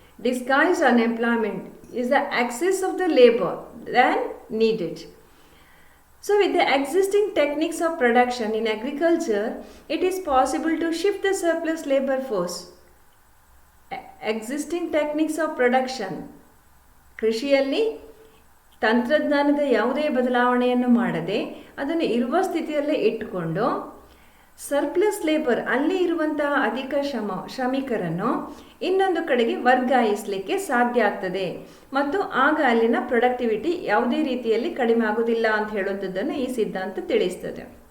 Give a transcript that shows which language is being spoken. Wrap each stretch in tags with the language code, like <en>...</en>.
<en>Disguised unemployment is the excess of the labour than needed. So with the existing techniques of production in agriculture, it is possible to shift the surplus labor force. Existing techniques of production,</en> <kn>ಕೃಷಿಯಲ್ಲಿ ತಂತ್ರಜ್ಞಾನದ ಯಾವುದೇ ಬದಲಾವಣೆಯನ್ನು ಮಾಡದೆ ಅದನ್ನು ಇರುವ ಸ್ಥಿತಿಯಲ್ಲೇ ಇಟ್ಟುಕೊಂಡು surplus labour, ಅಲ್ಲಿ ಇರುವಂತಹ ಅಧಿಕ ಶ್ರಮಿಕರನ್ನು ಇನ್ನೊಂದು ಕಡೆಗೆ ವರ್ಗಾಯಿಸಲಿಕ್ಕೆ ಸಾಧ್ಯ ಆಗ್ತದೆ ಮತ್ತು ಆಗ ಅಲ್ಲಿನ ಪ್ರೊಡಕ್ಟಿವಿಟಿ ಯಾವುದೇ ರೀತಿಯಲ್ಲಿ ಕಡಿಮೆ ಆಗುವುದಿಲ್ಲ ಅಂತ ಹೇಳುವಂಥದ್ದನ್ನು ಈ ಸಿದ್ಧಾಂತ ತಿಳಿಸ್ತದೆ.</kn>